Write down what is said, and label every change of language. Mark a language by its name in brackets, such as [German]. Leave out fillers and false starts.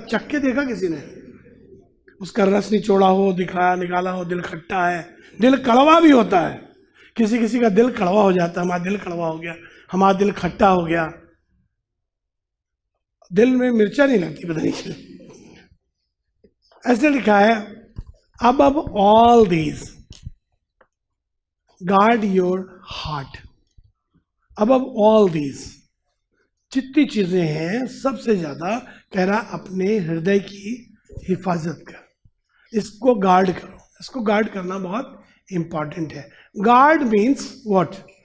[Hindi] चख के देखा किसी ने? उसका रस निचोड़ा हो, दिखाया निकाला हो, दिल खट्टा है। दिल कड़वा भी होता है। किसी का दिल कड़वा हो जाता है। हमारा दिल कड़वा हो गया, हमारा दिल खट्टा हो गया। दिल में मिर्चा नहीं लगती, पता नहीं क्यों। ऐसे लिखा है, [English] above all these guard your heart। above all these, [Hindi] जितनी चीजें हैं सबसे ज्यादा कह रहा अपने हृदय की हिफाजत कर, इसको गार्ड करो। इसको गार्ड करना बहुत इंपॉर्टेंट है। [English] Guard means what?